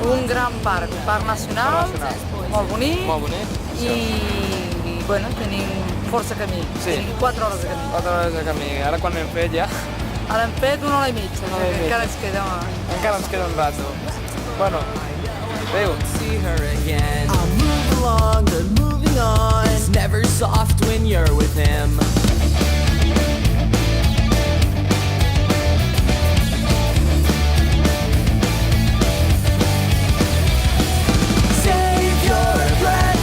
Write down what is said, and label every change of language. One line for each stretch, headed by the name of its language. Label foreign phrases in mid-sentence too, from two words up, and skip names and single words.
Catalan: Un gran parc, parc nacional, molt bonic. Molt bonic. I, bueno, tenim força camí. Sí. Tenim 4 hores de camí. 4 hores de camí. Ara quan hem fet ja? Ara hem fet 1 hora i mitja, encara ens queda... Encara ens queda un rato. Bueno, adéu.
English: See her again. I'll move along, but moving on. It's never soft when you're with him. Save your breath.